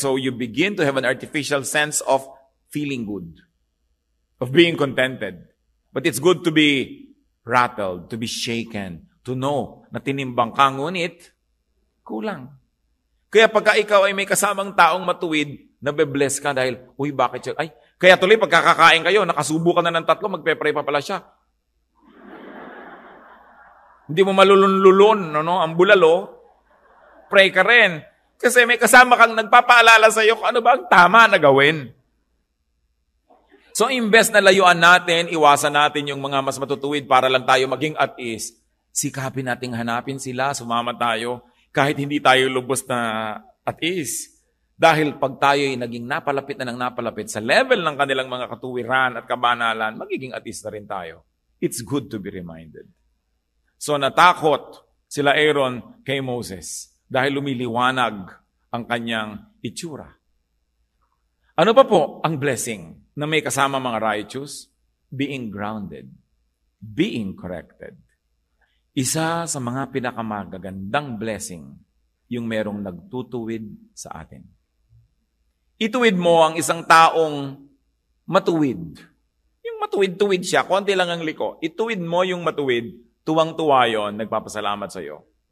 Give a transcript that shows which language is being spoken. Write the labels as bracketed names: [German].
[English] So you begin to have an artificial sense of feeling good, of being contented. But it's good to be rattled, to be shaken, to know [Filipino] na tinimbang ka, ngunit kulang. Kaya pagka ikaw ay may kasamang taong matuwid, nabe-bless ka dahil, uy, bakit siya? Ay, kaya tuloy pagkakakain kayo, nakasubo ka na ng 3, magpe-pray pa pala siya. Hindi mo malulun-lulun, ang bulalo, pray ka rin. Kasi may kasama kang nagpapaalala sa iyo kung ano ba ang tama na gawin. So, imbes na layuan natin, iwasan natin yung mga mas matutuwid para lang tayo maging at ease, sikapin nating hanapin sila, sumama tayo, kahit hindi tayo lubos na at ease. Dahil pag tayo ay naging napalapit na ng napalapit sa level ng kanilang mga katuwiran at kabanalan, magiging at ease na rin tayo. [English] It's good to be reminded. [Filipino] So, natakot sila Aaron kay Moses dahil lumiliwanag ang kanyang itsura. Ano pa po ang blessing na may kasama mga righteous? [English] Being grounded, being corrected. [Filipino] Isa sa mga pinakamagagandang blessing, yung merong nagtutuwid sa atin. Ituwid mo ang isang taong matuwid. Yung matuwid-tuwid siya, konti lang ang liko. Ituwid mo yung matuwid, tuwang-tuwa yun, nagpapasalamat sa iyo.